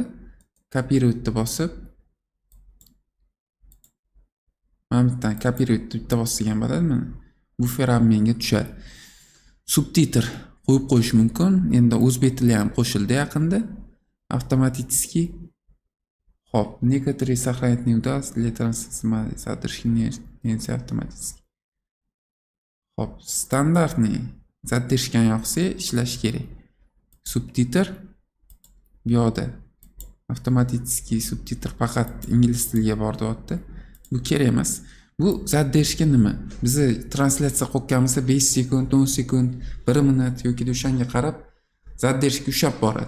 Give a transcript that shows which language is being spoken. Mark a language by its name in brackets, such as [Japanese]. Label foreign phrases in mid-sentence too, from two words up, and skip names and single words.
[Uzbek] Kopировать bosib mana bu yerdan kopировать bitta bosgan bo'ladi. Mana bu feramenga tushadi. Subtitr qo'yib qo'yish mumkin. Endi o'zbek tili ham qo'shildi yaqinda. Avtomatически. Xo'p, [Russian] некоторые сохранять не удалось для трансляции задержки автоматически. [Uzbek] Xo'p, standartni zadержкani yoqsa ishlash kerak. Subtitr bu yerda avtomatически subtitr faqat ingliz tiliga bor deyapti. Bu kerak emas. Bu zadержка nima? Biz translyatsiya qilganimizda 5 sekund, 10 sekund, 1 minut yoki o'shanga qarab zadержка ushab boradi.